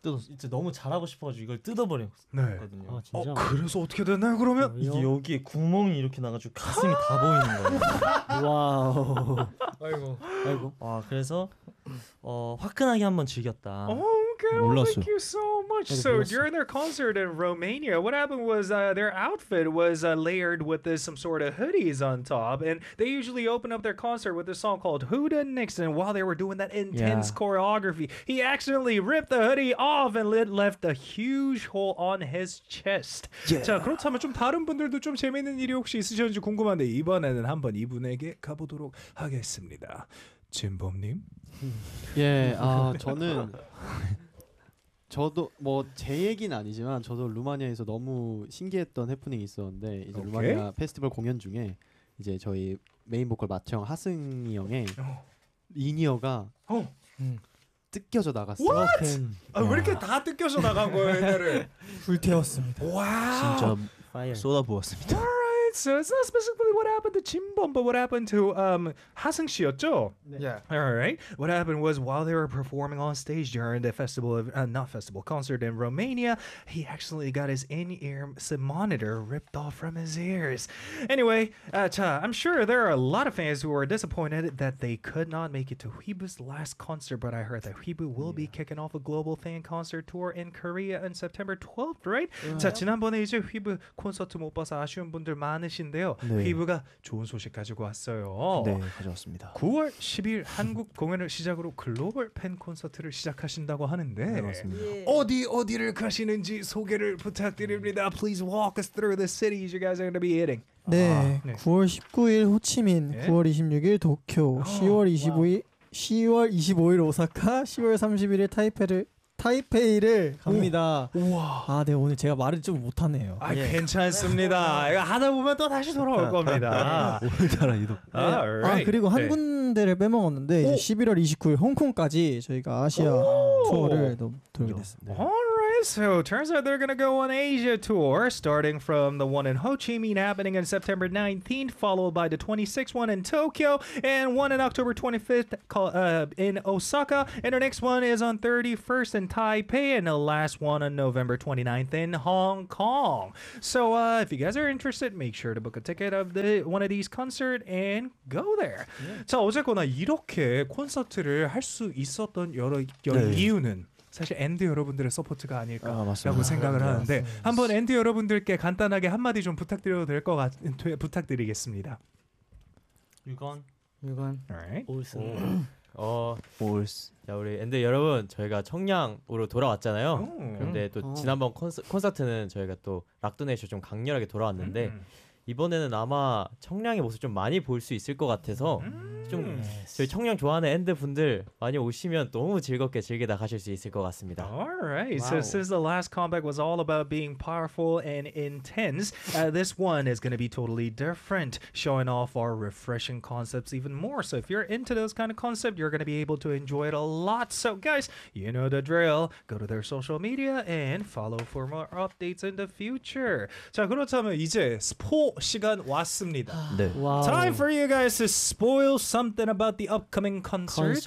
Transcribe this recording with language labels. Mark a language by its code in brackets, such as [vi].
[ko] 이제 너무 잘하고 싶어가지고 이걸 뜯어버렸거든요. 네. 그래서 어떻게 됐나요 그러면? 이게 여기에 구멍이 이렇게 나가지고 가슴이 다 보이는 거예요. 와우. 아이고. 아이고. 그래서 화끈하게 한번 즐겼다. [en] Thank you so much. So during their concert in Romania, what happened was their outfit was layered with this some sort of hoodies on top, and they usually open up their concert with a song called Who Da Next. And while they were doing that intense yeah. choreography, he accidentally ripped the hoodie off and left a huge hole on his chest. Yeah. [ko] 자 그렇다면 좀 다른 분들도 좀 재밌는 일이 혹시 있으셨는지 궁금한데 이번에는 한번 이분에게 가보도록 하겠습니다. 진범님. 예, 저는 저도 뭐 제 얘기는 아니지만 저도 루마니아에서 너무 신기했던 해프닝이 있었는데 이제 okay. 루마니아 페스티벌 공연 중에 이제 저희 메인 보컬 맏형 하승이 형의 리니어가 뜯겨져 나갔어. [en] What? [ko] 아, 왜 이렇게 다 뜯겨져 나간 거예요, 얘네를? 불태웠습니다. 와. 진짜 파이어. 쏟아부었습니다. [en] Alright, so it's not specifically what happened to Chimbom, but what happened to 하승 [ko] 씨였죠? 네. [en] Yeah. Alright, what happened was while they were performing on stage during the festival of not festival concert in Romania, he accidentally got his in-ear monitor ripped off from his ears. Anyway, I'm sure there are a lot of fans who were disappointed that they could not make it to Weebu's last concert, but I heard that Weebu will be kicking off a global fan concert tour in Korea on September 12th, right? [ko] 자 지난번에 이제 휘브 콘서트 못 봐서 아쉬운 분들 많으신데요. 네. 휘브가 좋은 소식 가지고 왔어요. 네, 가져왔습니다. 9월 10일 한국 공연을 시작으로 글로벌 팬 콘서트를 시작하신다고 하는데 네, 맞습니다. 예. 어디 어디를 가시는지 소개를 부탁드립니다. [en] Please walk us through the cities you guys are going to be hitting. [ko] 네, 아, 네. 9월 19일 호치민, 네? 9월 26일 도쿄, 10월 25일 10월 25일 오사카, 10월 31일 타이페이를 갑니다. 우와. 아, 네, 오늘 제가 말을 좀 못하네요. 아, 예. 괜찮습니다. 이거 하다 보면 또 다시 돌아올 겁니다. 오늘따라 이도. 네. 아, 그리고 한 군데를 빼먹었는데 이제 11월 29일 홍콩까지 저희가 아시아 투어를 돌게 됐습니다. [en] So turns out they're gonna go on Asia tour, starting from the one in Ho Chi Minh happening on September 19th, followed by the 26th one in Tokyo, and one in October 25th called, in Osaka, and the next one is on 31st in Taipei, and the last one on November 29th in Hong Kong. So if you guys are interested, make sure to book a ticket of the one of these concert and go there. Yeah. [ko] 자 어쨌거나 이렇게 콘서트를 할 수 있었던 여러 네. 이유는. 사실 엔드 여러분들의 서포트가 아닐까라고 아, 생각을 아, 하는데 네, 한번 엔드 여러분들께 간단하게 한마디 좀 부탁드려도 될 것 같... 부탁드리겠습니다. 유건 올스 올스 자 우리 엔드 여러분 저희가 청량으로 돌아왔잖아요. 그런데 또 지난번 콘서트는 저희가 또 락도네이션 좀 강렬하게 돌아왔는데 이번에는 아마 청량의 모습 좀 많이 볼 수 있을 것 같아서 좀 저희 청량 좋아하는 엔드 분들 많이 오시면 너무 즐겁게 즐기다 가실 수 있을 것 같습니다. [en] Alright, wow. So since the last comeback was all about being powerful and intense, this one is going to be totally different, showing off our refreshing concepts even more. So if you're into those kind of concepts, you're going to be able to enjoy it a lot. So guys, you know the drill. Go to their social media and follow for more updates in the future. [ko] 자 그렇다면 이제 스포 시간 왔습니다. 네. [en] Wow. Time for you guys to spoil something about the upcoming concerts.